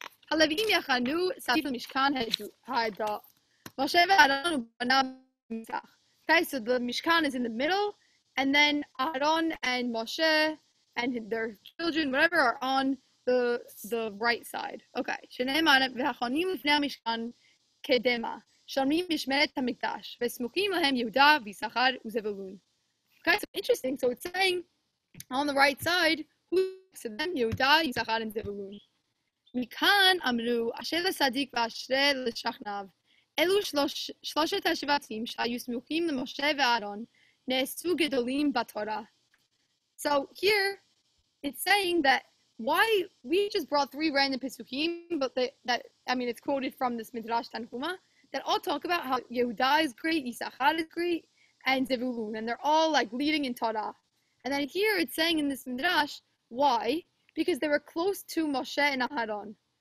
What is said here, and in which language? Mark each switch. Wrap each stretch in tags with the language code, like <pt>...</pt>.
<he>הלוויים יחנו סביב למשכן העדה. משה ואהרון בנה במזרח.</he> <en>Okay, so the Mishkan is in the middle, and then Aaron and Moshe and their children, whatever, are on the right side. Okay.</en> <he>שנאמר, והחונים לפני המשכן קדמה, שומרים משמרת המקדש, וסמוכים להם יהודה ויששכר וזבולון.</he> <en>Okay, so interesting. So it's saying on the right side, who's next to them? Yehuda, Yisachar, and Zebulun.</en> <he>מכאן אמרו, אשר לצדיק ואשרי לשכניו. אלו שלושת השבטים שהיו סמוכים למשה ואהרון, נעשו גדולים בתורה.</he> <en>So here, it's saying that why we just brought three random Pesukim, but it's quoted from this Midrash Tanhuma, that all talk about how Yehuda is great, Yisachar is great, and Zebulun, and they're all like leading in Torah. And then here it's saying in this Midrash, why? Because they were close to Moshe and Aharon.</en>